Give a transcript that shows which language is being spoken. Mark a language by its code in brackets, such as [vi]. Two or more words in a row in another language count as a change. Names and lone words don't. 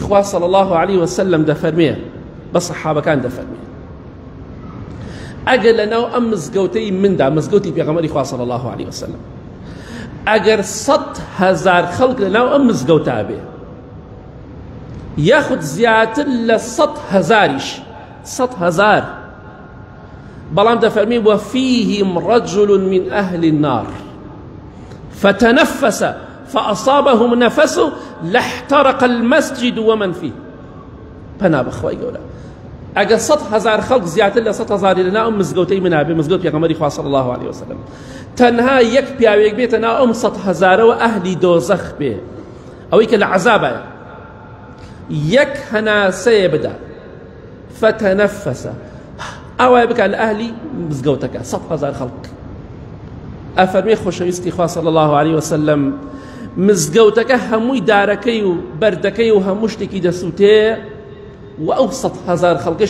[ckb] خوا [ar] صلی الله عليه وسلم [ckb] دەفەرمێ بە سەحابەکان دەفەرمێ ئەگەر لەناو ئەم مزگەوتەی مندا مزگەوتی پێغەمبەری خوا [ar] صلی الله عليه وسلم [ckb] ئەگەر 100,000 خەڵک لەناو ئەم مزگەوتا بێ یاخود زیاتر لە 100,000 100,000 بەڵام دەفەرمی وفيهم [ar] رجل من أهل النار فتنفس فأصابهم نفس لاحترق المسجد ومن فيه [ckb] پەنا بەخوای گەورە ئەگەر 100,000 خەڵک زیاتر لە 100,000 لەناو ئەم مزگەوتەی منا بێ مزگەوت پێغەمبەری خوا [ar] صلی الله عليه وسلم [ckb] تەنها یەک پیاوێک بێتە ناو ئەم 100,000ەوە ئەهلی دۆزەخ بێ ئەوەی کە لە عەذابایە یەک هەناسەیە بدا فتەنەفەسە ئەوای بکە لە ئەهلی مزگەوتەکە 100,000 خەڵک ئەفەرمێ خۆشەویستی خوا [ar] صلی الله عليه وسلم [ckb] مزگەوتەکە هەمووی دارەکەی و بەردەکەی و هەموو شتێکی دەسووتێ و ئەو 100,000 خەڵکش